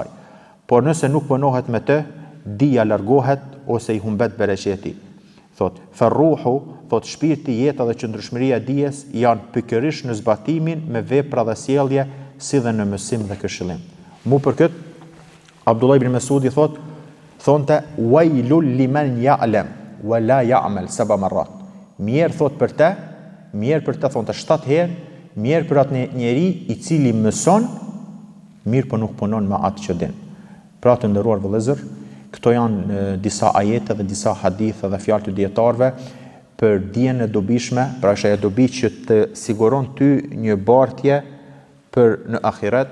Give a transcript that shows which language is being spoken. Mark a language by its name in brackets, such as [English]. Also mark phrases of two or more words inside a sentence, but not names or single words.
[Albanian] Por nëse nuk punohet me të, dija largohet ose i humbet bereqeti. Thot, ferruhu, thot shpirti, jeta dhe qëndrueshmëria e dijes janë pikërisht në zbatimin me vepra dhe sjellje, si dhe në mësim dhe këshillim. Mu për këtë, Abdullah ibn Mesudi thonte [Arabic] ويل لمن يعلم ولا يعمل [Albanian] 7 marrat. Mirë thot për të thonte 7 herë, mirë për atë njeri i cili mëson, mirë po nuk punon me atë që din. Pra të nderuar vëllezër, këto janë disa ajete dhe disa hadithe dhe fjalë të dietarëve për dijen e dobishme, pra është ajo dobi që të siguron ty një bartje për në ahiret.